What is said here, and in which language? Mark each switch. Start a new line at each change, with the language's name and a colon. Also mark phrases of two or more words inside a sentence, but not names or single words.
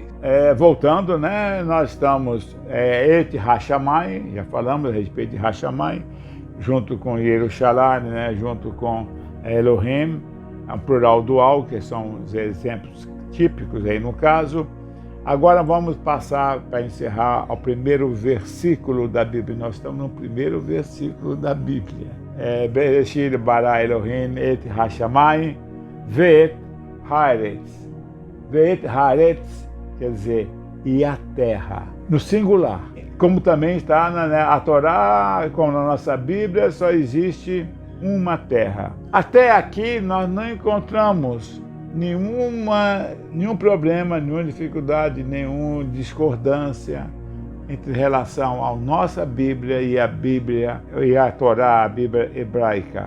Portuguese: Voltando, né, nós estamos
Hebrew: את השמים,
Portuguese: já falamos a respeito de Hashamayim, junto com Yerushalayim, né, junto com Elohim, um plural dual, que são os exemplos típicos aí no caso. Agora vamos passar para encerrar ao primeiro versículo da Bíblia. Nós estamos no primeiro versículo da Bíblia.
Hebrew: בראשית ברא אלהים את השמים ואת הארץ. ואת הארץ
Portuguese: quer dizer, e a terra, no singular. Como também está a Torá, como na nossa Bíblia, só existe uma terra. Até aqui nós não encontramos nenhum problema, nenhuma dificuldade, nenhuma discordância entre relação à nossa Bíblia e a Torá, a Bíblia hebraica.